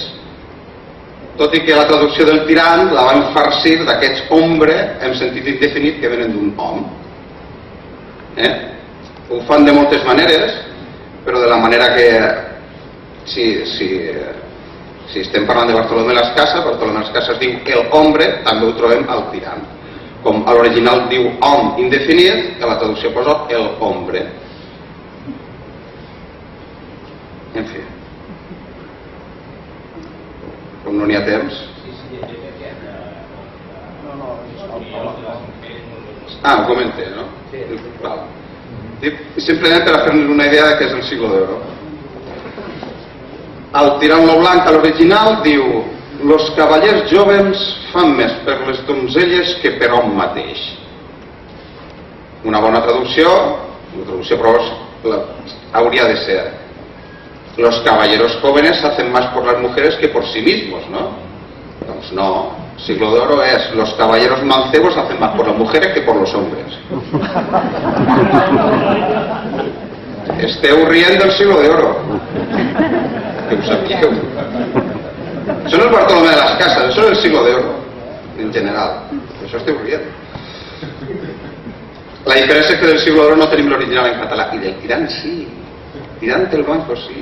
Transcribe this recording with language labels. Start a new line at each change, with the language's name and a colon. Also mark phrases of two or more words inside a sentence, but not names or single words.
Catalan: Tot i que la traducció del tirant la van farcir d'aquests hombre en sentit indefinit que venen d'un hom. Ho fan de moltes maneres, però de la manera que si estem parlant de Bartolomé de las Casas, Bartolomé de las Casas diu
Spanish: el hombre,
Catalan: també ho trobem al tirant. Com a l'original diu hom indefinit, que la traducció posa
Spanish: el hombre.
Catalan: En fi. Com no n'hi ha temps. Ho comenté, no? Val. Simplement per a fer-nos una idea de què és el
Spanish: siglo de oro.
Catalan: Al tirant-lo blanc a l'original diu los cavallers jovens fan més per les donzelles que per hom mateix. Una bona traducció, però hauria de ser
Spanish: los caballeros jóvenes hacen más por las mujeres que por sí mismos,
Catalan: ¿no? Doncs no,
Spanish: siglo de oro es los caballeros mancebos hacen más por las mujeres que por los hombres.
Catalan: Esteu rient del
Spanish: siglo de oro,
Catalan: que ho sapigueu. Això no és Bartolomé de las Casas, això és el
Spanish: siglo de oro,
Catalan: en general. Això esteu rient. La diferència és que del
Spanish: siglo de oro
Catalan: no tenim l'original en català, i del tirant sí, tirant el banco sí.